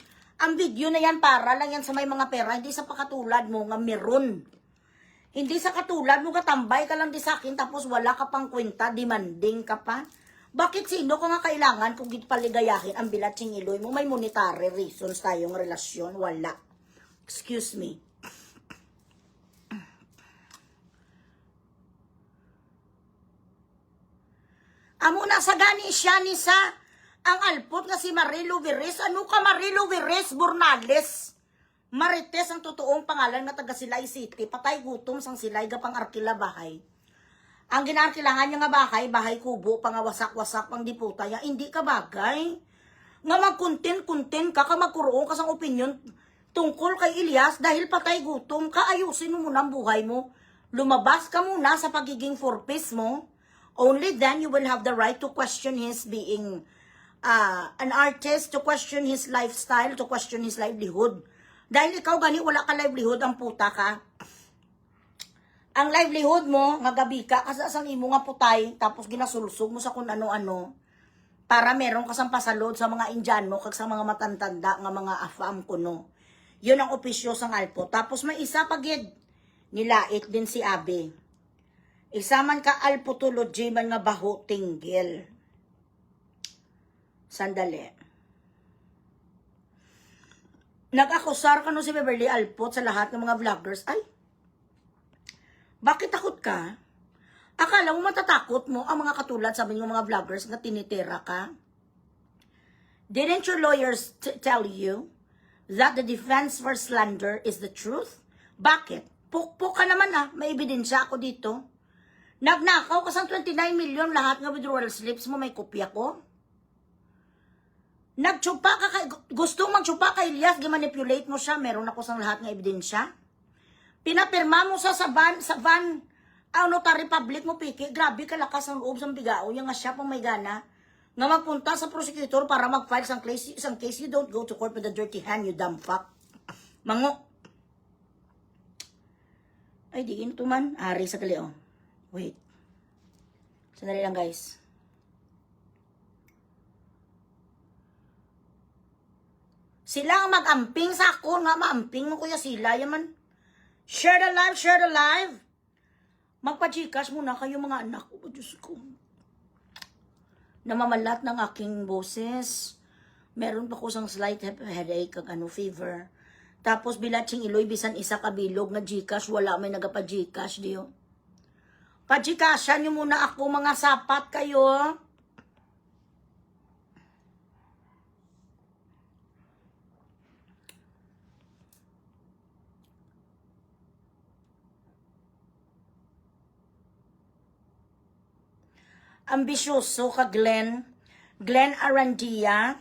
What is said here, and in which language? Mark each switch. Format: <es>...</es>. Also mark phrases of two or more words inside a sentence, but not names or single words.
<tl>Ang video na yan para lang yan sa may mga pera. Hindi sa pakatulad mo nga meron. Hindi sa katulad mo katambay ka lang di sa akin tapos wala ka pang kwenta, demanding ka pa. Bakit sino ko nga kailangan kung paligayahin ang</tl> <hil>bilatsing iloy mo?</hil> <tl>May</tl> <en>monetary reasons</en> <tl>tayong relasyon. Wala.</tl> <en>Excuse me.</en> <hil>Amo na sa gani siya ni sa ang alpot nga si Marie Lovires.</hil> <tl>Ano ka Marie Lovires Burnales? Marites ang totoong pangalan nga taga Silay City. Patay gutom</tl> <hil>sang Silay gapang arkila bahay. Ang ginarkilangan niya nga bahay kubo, pangawasak-wasak, pang diputa ya,</hil> <tl>hindi ka bagay. Nga magkuntin-kuntin ka, magkuroon ka sang opinion tungkol kay Elias dahil patay gutom ka, ayusin mo muna ang buhay mo. Lumabas ka muna sa pagiging forpis mo.</tl> <en>Only then you will have the right to question his being an artist, to question his lifestyle, to question his livelihood.</en> <hil>Dahil ikaw gani wala ka livelihood, ang puta ka. Ang livelihood mo, nga gabi ka, kasi asang imo nga putay, tapos ginasulsog mo sa kung ano-ano. para meron ka sang pasalod sa mga Indiano kag sa mga matantanda nga mga afam kuno. Yun ang opisyo sang Alpo. Tapos may isa pagid nilait din si Abe. Isa man ka alpotology man nga baho tinggil.</hil> <tl>Sandali. Nag-akusar ka no si Beverly Alpot sa lahat ng mga vloggers. Ay, bakit takot ka? Akala mo matatakot mo ang mga katulad sabi ng mga vloggers na tinitira ka?</tl> <en>Didn't your lawyers tell you that the defense for slander is the truth?</en> <tl>Bakit? Pukpuk ka naman may ebidensya ako dito. Nagnakaw ka sa 29 million lahat ng withdrawal slips mo, may kopya ko. Nagtsupa ka kay, gustong magtsupa kay Elias, gimanipulate mo siya, meron ako sang lahat ng ebidensya. Pinapirma mo sa van, ang</tl> <en>notary public</en> <tl>mo, Piki, grabe ka lakas ang loob sa bigao, yung nga siya pang may gana, nga magpunta sa prosecutor para mag-file isang case,</tl> <en>you don't go to court with a dirty hand, you dumb fuck.</en> <tl>Mango.</tl> <hil>Ay, di ito man. Ari sa gali, oh. Wait.</hil> <tl>Sandali lang, guys.</tl> <hil>Sila ang mag-amping sa ako, nga maamping mo kuya sila, yaman.</hil> <en>Share the live, share the live.</en> <tl>Magpa-Gcash muna kayo mga anak ko. Oh, Diyos ko. Namamalat ng aking boses.</tl> <hil>Meron pa ko sang</hil> <en>slight headache,</en> <hil>kag fever. Tapos bilatsing iloy, bisan isa kabilog na Gcash, wala may nagapa-Gcash diyo.</hil> <tl>Pa-Gcashan nyo muna ako mga sapat kayo. Ambisyoso ka Glenn Arandia.</tl>